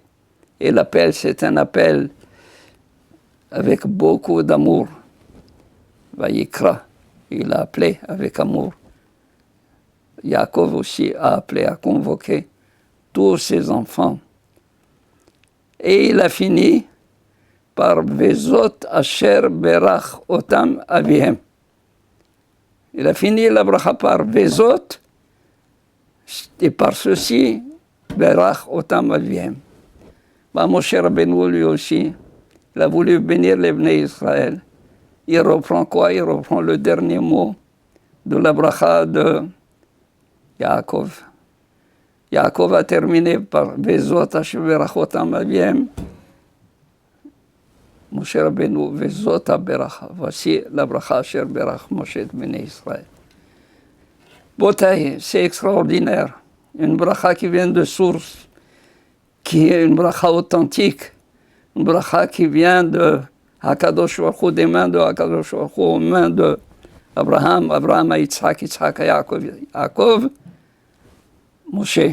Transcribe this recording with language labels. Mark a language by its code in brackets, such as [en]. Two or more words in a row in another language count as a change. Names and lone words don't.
[fr] Et l'appel, c'est un appel avec beaucoup d'amour. Vaikra, il l'a appelé avec amour. Yaakov aussi a appelé, a convoqué tous ses enfants. Et il a fini par [he] וזאת אשר ברך אותם אביהם. [fr] Il a fini la bracha par Vezot, et par ceci, [he] ברך אותם אביהם. [fr] Moshe Rabbeinu lui aussi, il a voulu bénir les Bnei Israël. Il reprend quoi? Il reprend le dernier mot de la bracha de Yaakov. Yaakov a terminé par [he] וזאת אשר ברך אותם אביהם. Moshe Rabbeinu, וזאת הברכה. [fr] Voici la bracha [he] אשר ברך משה את בני ישראל. [fr] Botaï, c'est extraordinaire. Une bracha qui vient de source, qui est une bracha authentique, une bracha qui vient de Hakadosh Baruch Hu, des mains de Hakadosh Baruch Hu, aux mains de Abraham, Abraham à Yitzhak, Yitzhak à Yaakov, Yaakov, Moshe.